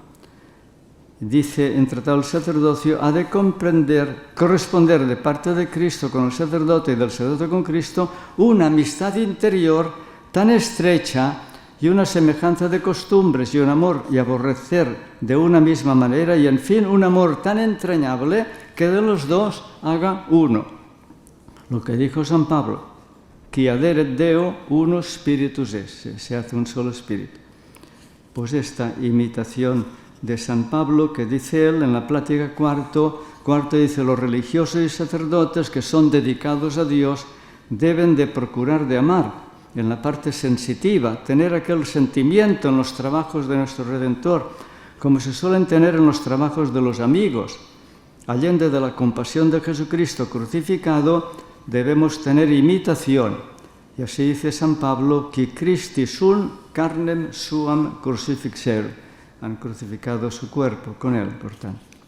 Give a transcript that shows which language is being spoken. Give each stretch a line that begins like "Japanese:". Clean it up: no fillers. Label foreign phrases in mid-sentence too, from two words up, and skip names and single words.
Spanish: Dice en Tratado del Sacerdocio, ha de corresponder de parte de Cristo con el sacerdote y del sacerdote con Cristo una amistad interior tan estrecha y una semejanza de costumbres y un amor y aborrecer de una misma manera y, en fin, un amor tan entrañable que de los dos haga uno. Lo que dijo San Pablo,
Latin: qui aderet Deo uno spiritus esse,
Spanish: se hace un solo espíritu. Pues esta imitación de San Pablo, que dice él en la plática cuarto dice, los religiosos y sacerdotes que son dedicados a Dios deben de procurar de amar, en la parte sensitiva, tener aquel sentimiento en los trabajos de nuestro Redentor, como se suelen tener en los trabajos de los amigos. Allende de la compasión de Jesucristo crucificado, debemos tener imitación. Y así dice San Pablo,
Latin: qui Christi sunt carnem suam crucifixerunt.
Spanish: Han crucificado su cuerpo con él, por tanto.